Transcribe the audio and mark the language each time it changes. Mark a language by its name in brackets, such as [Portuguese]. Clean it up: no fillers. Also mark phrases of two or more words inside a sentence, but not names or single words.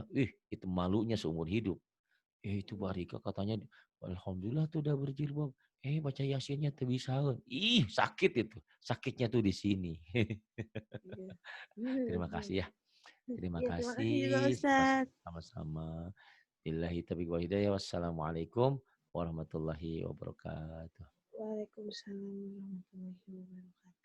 [Indonesian] Itu malunya seumur hidup. Itu Mbak Rika katanya, alhamdulillah tuh udah berjilbab. Baca Yasinnya tuh bisa. Sakit itu. Sakitnya tuh di sini. Iya. Terima kasih ya. Terima Iya, terima kasih juga, kasih. Ustaz. [Arabic] Sama-sama. بالله التوفيق والهداية. والسلام عليكم ورحمة الله وبركاته. وعليكم السلام ورحمة الله وبركاته.